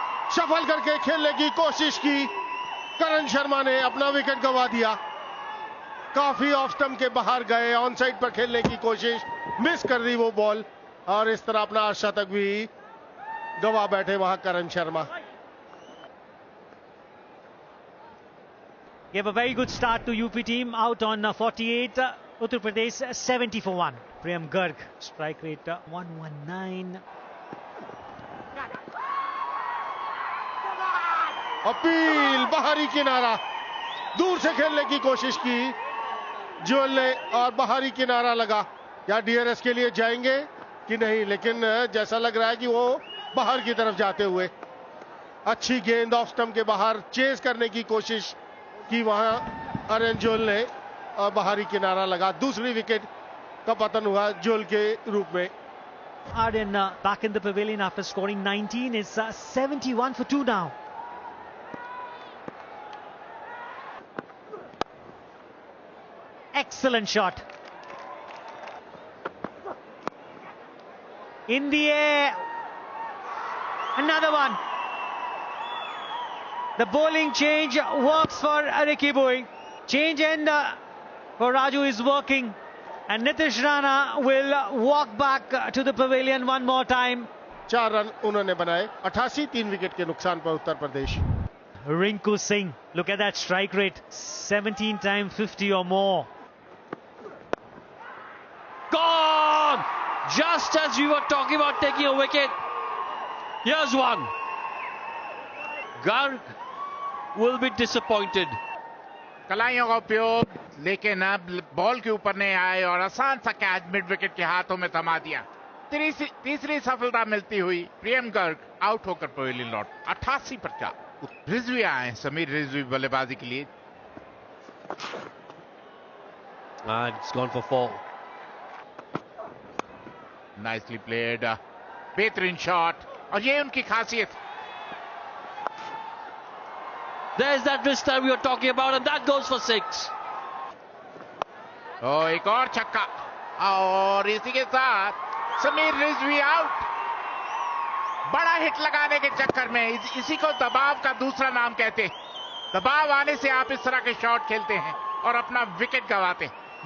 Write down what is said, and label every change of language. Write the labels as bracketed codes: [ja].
[hi] सफल करके खेलने की कोशिश की, करण शर्मा ने अपना विकेट गंवा दिया। काफी ऑफ स्टंप के बाहर गए, ऑन साइड पर खेलने की कोशिश, मिस कर दी वो बॉल और इस तरह अपना शतक भी गंवा बैठे वहां करण Sharma. [en] Gave a very good start to UP team, out on 48, Uttar Pradesh 70 for 1. Priyam Garg, strike rate 119. [hi] Appeal, बाहरी किनारा, दूर से खेलने की कोशिश की जोहल ने और बाहरी किनारा लगा। या डीआरएस के लिए जाएंगे कि नहीं, लेकिन जैसा लग रहा है कि वो बाहर की तरफ जाते हुए। अच्छी गेंद ऑफ स्टंप के बाहर चेज करने की कोशिश की वहां आर्यन जोहल ने और बाहरी किनारा लगा। दूसरी विकेट का पतन हुआ जोहल के रूप में। [en] Aryan back in the pavilion after scoring 19 is 71 for 2 now. Excellent shot. In the air. Another one. The bowling change works for Ricky Boy. Change end for Raju is working. And Nitish Rana will walk back to the pavilion one more time. [hi] 4 run उन्होंने बनाए 88 3 wicket के नुकसान पर Uttar Pradesh. [en] Rinku Singh, look at that strike rate, 17 times 50 or more. Gone! Just as we were talking about taking a wicket, here's one. Garg will be disappointed. [hi] कलाइयों का उपयोग लेकिन अब ball के ऊपर नहीं आए और आसान सा कैच मिड विकेट के हाथों में थमा दिया। तीसरी सफलता मिलती हुई प्रियम गर्ग आउट होकर पवेलियन लौट 88 पर 4। रिजवी आए समीर रिजवी बल्लेबाजी के लिए। [en] It's gone for 4. [hi] Nicely played, बेहतरीन शॉट और ये उनकी खासियत। [en] There's that wrist that we were talking about, and that goes for 6. [hi] एक और छक्का और इसी के साथ समीर रिजवी आउट। बड़ा हिट लगाने के चक्कर में इसी को दबाव का दूसरा नाम कहते हैं। दबाव आने से आप इस तरह के शॉट खेलते हैं और अपना विकेट गंवाते हैं।